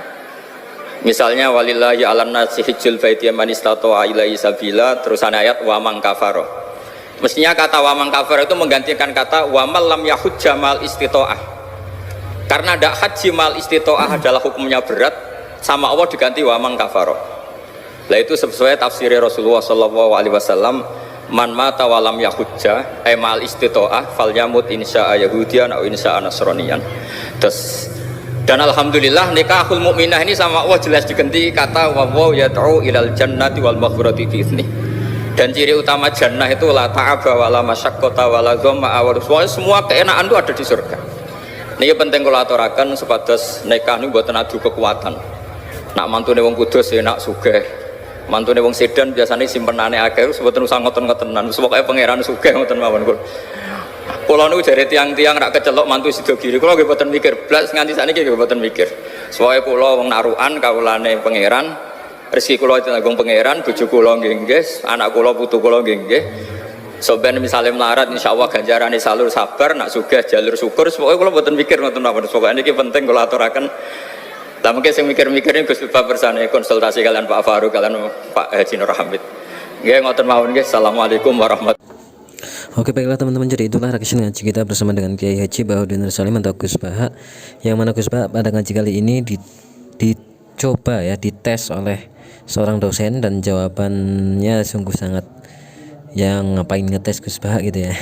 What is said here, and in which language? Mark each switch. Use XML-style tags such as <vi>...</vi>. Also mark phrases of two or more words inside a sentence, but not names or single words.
<id>Misalnya</id> <ar>ولله على الناس حج البيت من استطاع إليه سبيلا</ar> <id>terus ayat</id> <ar>ومن كفر.</ar> <id>Mestinya kata</id> <ar>ومن كفر</ar> <id>itu menggantikan kata</id> <ar>ومن لم يحج مع الاستطاعة.</ar> <id>Karena ada haji</id> <ar>مع الاستطاعة</ar> <id>adalah hukumnya berat, sama Allah diganti</id> <ar>ومن كفر.</ar> <id>Lah itu sesuai tafsir Rasulullah</id> <ar>صلى الله عليه وسلم, من مات ولم يحج مع الاستطاعة فليمت إن شاء يهوديا</ar> <id>atau</id> <ar>إن شاء نصرانيا.</ar> <id>Dan alhamdulillah</id> <ar>نكاح المؤمنة</ar> <id>ini sama Allah jelas diganti kata</id> <ar>ويدعو إلى الجنة والمغفرة بإذنه.</ar> <id>Dan ciri utama jannah itu</id> <ar>لا تعب ولا مشقة ولا ضمة</ar> <id>semua keenaan itu ada di surga. Ini penting kalau aturakan sepadas nikah ini buatan adu kekuatan.</id> <jv>Nak mantune wong kudus ya nak sugih, mantune wong sedan biasanya simpenane akeh sebetulnya usah ngoten-ngotenan. Pokoke pangeran sugih ngoten mawon. Kula niku jare tiang-tiang rak kecelok mantu sida kiri. Kula nggih boten mikir blas nganti sakniki nggih boten mikir. Soale kula wong narukan kawulane pangeran, rezeki kula ditanggung pangeran, bojo kula nggih, anak kula putu kula nggih. Soben misalnya melarat insyaallah ganjarane salur sabar nak sugih jalur syukur pokoke kula mboten mikir ngoten napa pokoke niki penting kula aturaken. Lah mungkin sing mikir-mikirin Gus Bab bersane konsultasi kalian Pak Faruk kalian Pak Haji Nur Hamid. Nggih ngoten mawon nggih.</jv> <ar>السلام عليكم ورحمة الله وبركاته.</ar> <id>Oke baiklah teman-teman, jadi itulah rekaman ngaji kita bersama dengan Kiai Haji Bahodin Salim atau Gus Baha, yang mana Gus Baha pada ngaji kali ini dicoba ya, dites oleh seorang dosen dan jawabannya sungguh sangat yang ngapain ngetes Gus Bah gitu ya.</id>